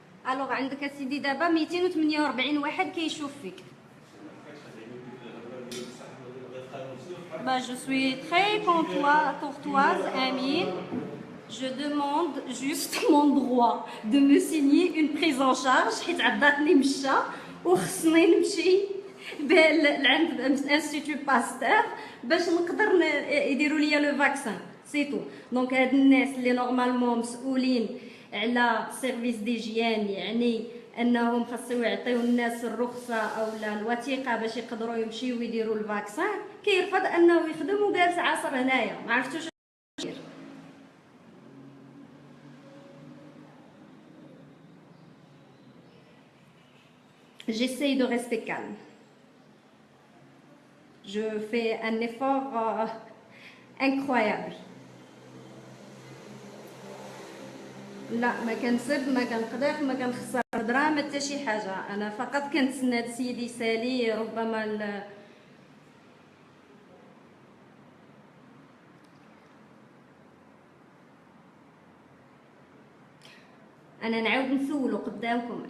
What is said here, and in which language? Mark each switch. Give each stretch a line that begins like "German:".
Arabic: الوغ عندك اسيدي دابا 248 واحد كيشوف فيك.
French: Je suis très courtoise, Amine. Je demande juste mon droit de me signer une prise en charge
Arabic: حيت عضاتني مشى وخصني نمشي لعند انستيتو باستور باش نقدر يديروا لي لو فاكسان سي تو. دونك هاد الناس اللي نورمالمون مسؤولين على سيرفيس ديجيان يعني انهم خاصو يعطيو الناس الرخصه او الوثيقه باش يقدروا يمشيو ويديروا الفاكسان، كيرفض انه يخدم وجالس عاصر هنايا ما عرفتوش ندير.
French: J'essaie de rester calme. Je fais un effort incroyable.
Arabic: لا ما كنسب ما كنقدر ما كنخسر الهضره ما حتى شي حاجه. انا فقط كنتسنى هاد السيد يسالي ربما انا نعاود نسولو قدامكم.